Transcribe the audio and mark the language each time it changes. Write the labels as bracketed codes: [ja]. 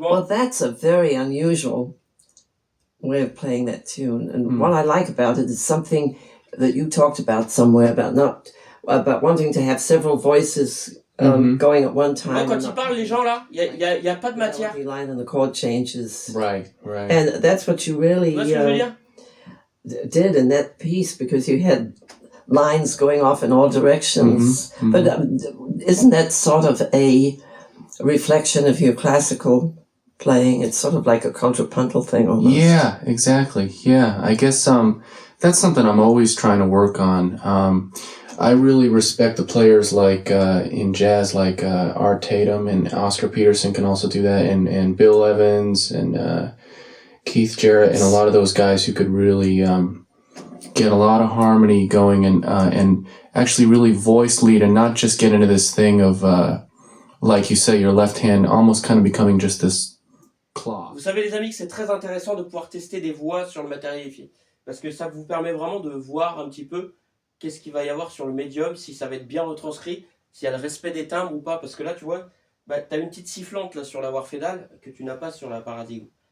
[en] Well, that's a very unusual way of playing that tune. And what I like about it is something that you talked about somewhere about wanting to have several voices going at one time. [fr] Moi, quand ils parlent, les gens là, il y a pas de matière. [en] The line and the chord changes. Right. And that's what you really [fr] Tu vois ce que je veux dire? [en] did in that piece, because you had lines going off in all directions. But isn't that sort of a reflection of your classical playing? It's sort of like a contrapuntal thing almost. Yeah, exactly. Yeah, I guess that's something I'm always trying to work on. I really respect the players like in jazz, like Art Tatum and Oscar Peterson can also do that, and Bill Evans and Keith Jarrett and a lot of those guys who could really get a lot of harmony going and actually really voice lead and not just get into this thing of like you say, your left hand almost kind of becoming just this claw. [fr] Vous savez les amis que c'est très intéressant de pouvoir tester des voix sur le matériel hi-fi, parce que ça vous permet vraiment de voir un petit peu qu'est-ce qu'il va y avoir sur le médium, si ça va être bien retranscrit, s'il y a le respect des timbres ou pas, parce que là tu vois, bah, tu as une petite sifflante là sur la Warfedal que tu n'as pas sur la Paradigme.